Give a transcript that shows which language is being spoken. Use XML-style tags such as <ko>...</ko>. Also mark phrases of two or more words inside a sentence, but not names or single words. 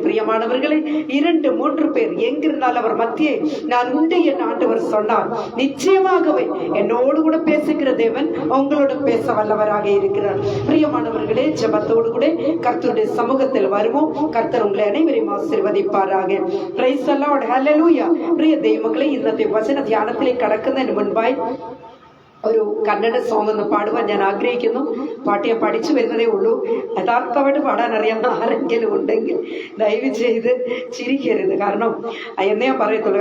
<ta>பிரியமானவர்களே, 2-3 பேர் எங்கிருந்தால் அவர் மத்தியே நான் உண்டு என் ஆண்டவர் சொன்னார். நிச்சயமாகவே என்னோடு கூட பேசுகிற தேவன் உங்களோட பேச வல்லவராக இருக்கிறார். பிரியமானவர்களே, ஜெபத்தோடு கூட கர்த்தருடைய சமூகத்தில் வருவோம். கர்த்தர் உங்களை அனைவரையும் ஆசீர்வதிப்பாராக.</ta> <en>praise the lord.</en> <ml>ഹല്ലേലൂയ. പ്രിയ ദൈവമക്കളെ, ഇന്നത്തെ വചന ധ്യാനത്തിലേക്ക് കടക്കുന്നതിന് മുൻപായി ഒരു കന്നഡ സോങ് ഒന്ന് പാടുവാൻ ഞാൻ ആഗ്രഹിക്കുന്നു. പാട്ട് ഞാൻ പഠിച്ചു വരുന്നതേ ഉള്ളൂ. യഥാർത്ഥമായിട്ട് പാടാൻ അറിയാവുന്ന ആരെങ്കിലും ഉണ്ടെങ്കിൽ ദയവ് ചെയ്ത് ചിരിക്കരുത്. കാരണം എന്നേ ഞാൻ പറയത്തുള്ളൂ.</ml>